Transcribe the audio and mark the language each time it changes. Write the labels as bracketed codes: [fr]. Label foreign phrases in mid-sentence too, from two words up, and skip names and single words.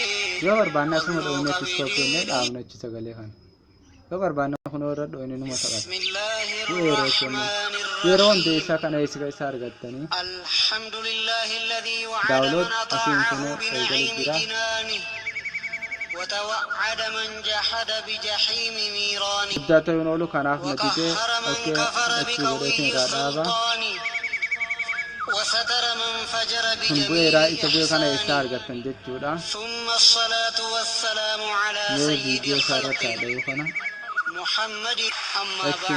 [om] Yoo barbaanne asuma dhooyne tistookenne dhaabna achi sagalee kana. Yoo barbaanne kunoo irra dhooyne numa taphata. Yeroo hundeessaa kana isa argattanii daawunlood asiin kunoo eegalee jira. [ar] وتوعد من جحد بجحيم نيران وقهر من كفر بقوله السلطان وستر من فجر بجميع إحسان ثم الصلاة والسلام على سيد الخلق محمد أما